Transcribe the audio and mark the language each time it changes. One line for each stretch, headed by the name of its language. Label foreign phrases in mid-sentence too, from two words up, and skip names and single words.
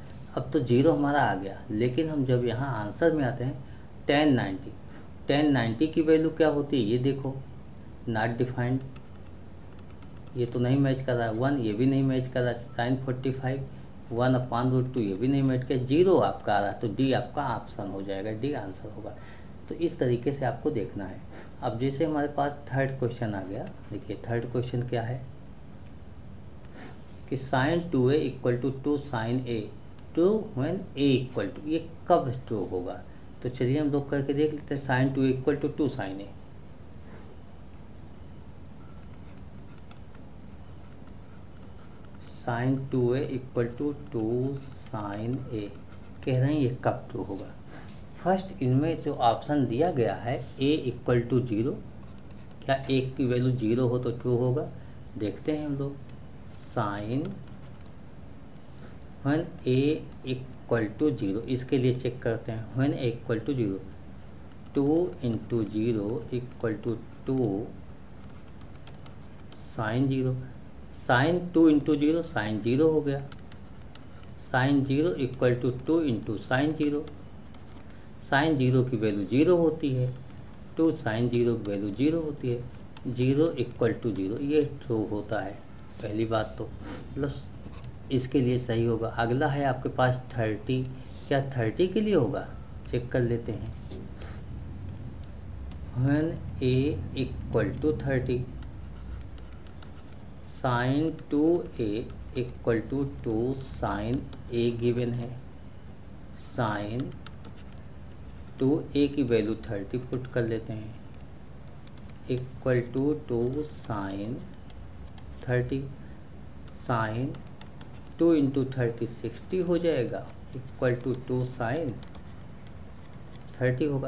Hindi: अब तो 0 हमारा आ गया, लेकिन हम जब यहाँ आंसर में आते हैं 1090 की वैल्यू क्या होती है, ये देखो
English: not defined,
Hindi: ये तो नहीं मैच कर रहा है, 1 ये भी नहीं मैच कर रहा है, sin 45 1/√2 ये भी नहीं मैच कर, 0 आपका आ रहा है, तो डी आपका ऑप्शन हो जाएगा, डी आंसर होगा। तो इस तरीके से आपको देखना है। अब जैसे हमारे पास
English: third question
Hindi: आ गया, देखिए
English: third question
Hindi: क्या है कि sin 2a = 2 sin a,
English: true when a
Hindi: = ये कब ट्रू होगा, तो चलिए हम लोग करके देख लेते हैं। sin 2a = 2 sin a, sin 2a = 2 sin a कह रहे हैं ये कब ट्रू होगा। फर्स्ट इनमें जो ऑप्शन दिया गया है a = 0, क्या a की वैल्यू 0 हो तो ट्रू होगा, देखते हैं हम लोग।
English: sine when a = 0,
Hindi: इसके लिए चेक करते हैं,
English: when a = 0,
Hindi: 2 × 0 = 2 sin 0, sin 2 × 0 sin 0 हो गया, sin 0 = 2 × sin 0, sin 0 की वैल्यू 0 होती है, 2 sin 0 की वैल्यू 0 होती है, 0 = 0, ये ट्रू होता है। पहली बात तो मतलब इसके लिए सही होगा। अगला है आपके पास 30 क्या 30 के लिए होगा? चेक कर लेते हैं।
English: when a equal to 30 sine 2a equal to 2 sine a given
Hindi: है। साइन 2a की वैल्यू 30 पुट कर लेते हैं
English: equal to 2 sine 30. sine 2 into 30 60
Hindi: हो जाएगा
English: equal to 2 sine 30
Hindi: होगा।